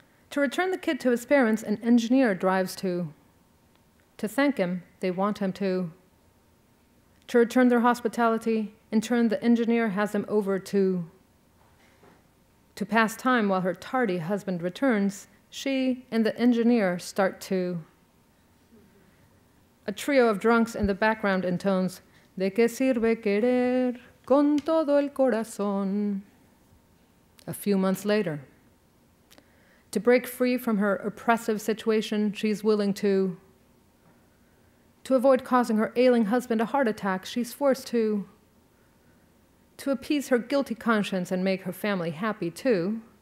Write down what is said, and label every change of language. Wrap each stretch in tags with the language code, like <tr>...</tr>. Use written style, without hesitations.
<en>To return the kid to his parents, an engineer drives to thank him. They want him to return their hospitality. In turn, the engineer has them over to pass time while her tardy husband returns. She and the engineer start to. A trio of drunks in the background intones,</en> <es>¿De qué sirve querer con todo el corazón?</es> <en>A few months later. To break free from her oppressive situation, she's willing to avoid causing her ailing husband a heart attack. She's forced to appease her guilty conscience and make her family happy too.</en>